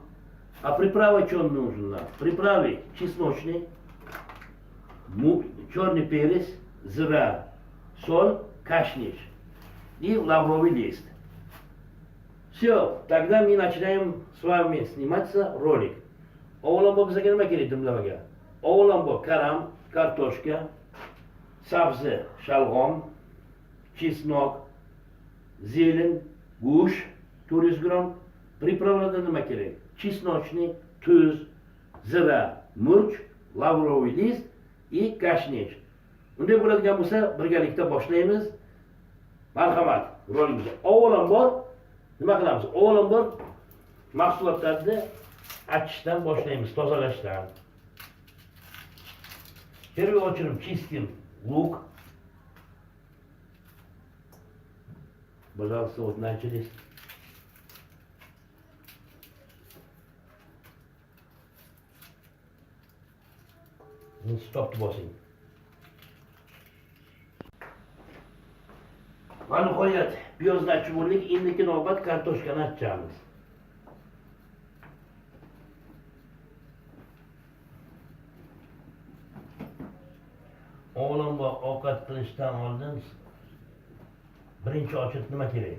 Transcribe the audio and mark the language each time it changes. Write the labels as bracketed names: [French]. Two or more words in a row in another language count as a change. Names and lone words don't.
[Russian] А приправа что нужна? Приправы чесночный, черный перец, зира, соль, кашниш и лавровый лист. Все, тогда мы начинаем с вами сниматься ролик. [Uzbek] Oğlan bu bize nima kerak dimlamaga? Oğlan bu karam, kartoshka, sabzi, shalg'om, [Russian] чеснок, зелень, [Uzbek] go'sht 400 gram. Pripravlarda nima kerak? Chesnochniy, tuz, zira, murch, [Russian] лавровый лист и [Uzbek] kashnish. Unday bo'ladigan bo'lsa, birgalikda boshlaymiz. Marhamat, rolimizga. Avvalambor nima qilamiz? Avvalambor mahsulotlarni açışdan boshlaymiz, tozalashdan. [Russian] Первым очередь чистим лук. Пожалуйста, вот начались. [Uzbek] Stop bosing. Va nihoyat piyozni achib bo'ldik. Endi navbat kartoshkani achamiz. Oğlum bu ovqat qilishdan oldin birinchi ochib nima kerak?